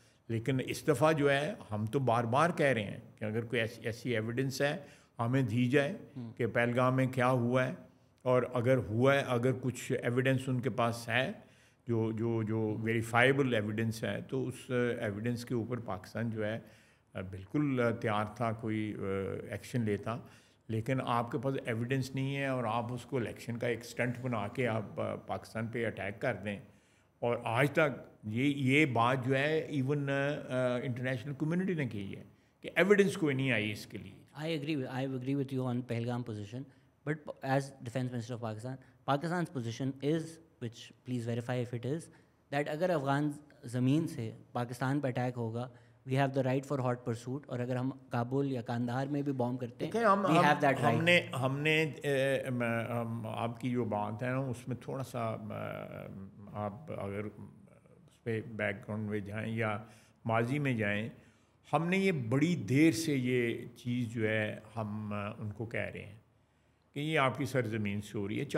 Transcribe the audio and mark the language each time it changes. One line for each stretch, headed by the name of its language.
Urdu: لیکن اس دفعہ جو ہے ہم تو بار بار کہہ رہے ہیں کہ اگر کوئی ایسی ایویڈنس ہے ہمیں دی جائے کہ پہلگام میں کیا ہوا ہے، اور اگر ہوا ہے، اگر کچھ ایویڈنس ان کے پاس ہے جو ویریفائبل ایویڈنس ہے، تو اس ایویڈنس کے اوپر پاکستان جو ہے بالکل تیار تھا کوئی ایکشن لیتا. لیکن آپ کے پاس ایویڈنس نہیں ہے اور آپ اس کو الیکشن کا ایک سٹنٹ بنا کے آپ پاکستان پہ اٹیک کر دیں. اور آج تک یہ بات جو ہے ایون انٹرنیشنل کمیونٹی نے کی ہے کہ ایویڈنس کوئی نہیں آئی اس کے لیے.
English: I agree with you on Pahalgam position, but as Defence Minister of Pakistan, Pakistan's position is, which please verify if it is, that
Urdu: اگر افغان زمین سے پاکستان پہ اٹیک ہوگا,
English: we have the right for hot pursuit,
Urdu: اور اگر ہم کابل یا کاندہار میں بھی بوم کرتے ہیں
English: we have that right.
Urdu: ہم نے آپ کی جو بات ہے نا اس میں تھوڑا سا آپ اگر اس پہ بیک گراؤنڈ میں جائیں یا ماضی میں جائیں, ہم نے یہ بڑی دیر سے یہ چیز جو ہے ہم ان کو کہہ رہے ہیں کہ یہ آپ کی سرزمین سے ہو رہی ہے.